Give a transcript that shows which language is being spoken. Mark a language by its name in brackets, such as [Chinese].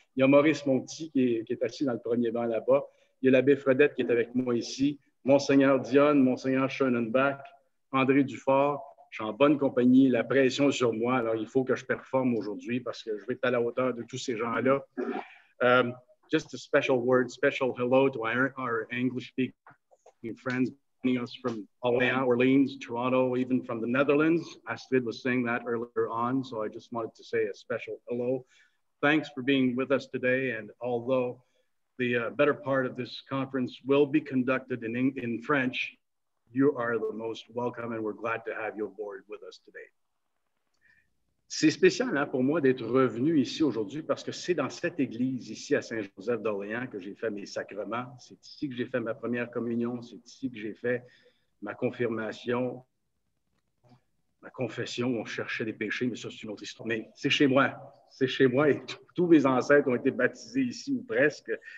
[French] Il y a Maurice Monti qui est assis dans le premier banc là-bas. Il y a l'abbé Fredette qui est avec moi ici, Monseigneur Dionne, Monseigneur Schoenenbach, André Dufort. Je suis en bonne compagnie, la pression est sur moi, alors il faut que je performe aujourd'hui parce que je vais être à la hauteur de tous ces gens-là. [English] Just a special word, special hello to our English-speaking friends joining us from Orleans, Toronto, even from the Netherlands. Astrid was saying that earlier on, so I just wanted to say a special hello. Thanks for being with us today, and although the better part of this conference will be conducted in French, you are the most welcome and we're glad to have you aboard with us today. [French] C'est spécial hein, pour moi d'être revenu ici aujourd'hui parce que c'est dans cette église ici à Saint-Joseph d'Orléans que j'ai fait mes sacrements. C'est ici que j'ai fait ma première communion. C'est ici que j'ai fait ma confirmation, ma confession. On cherchait des péchés, mais ça, c'est une autre histoire. Mais c'est chez moi. C'est chez moi et tous mes ancêtres ont été baptisés ici ou presque.